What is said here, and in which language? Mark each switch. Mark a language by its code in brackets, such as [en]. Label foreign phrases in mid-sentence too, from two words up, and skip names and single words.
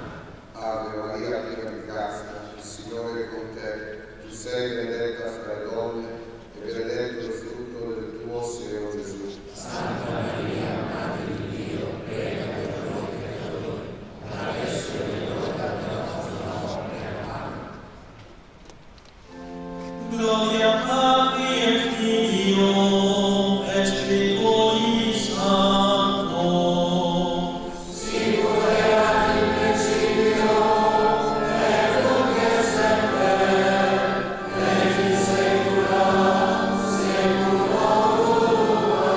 [it] Ave Maria, piena di grazia, il Signore è con te. Tu sei benedetta fra le donne, e benedetto il frutto del tuo seno, Gesù. Santa Maria, Madre di Dio, prega per noi peccatori, adesso è l'ora della nostra morte. Amen. [la] Gloria Patri et Filio et Spiritus Sancto. Sicut erat in principio, et nunc et semper, et in saecula saeculorum.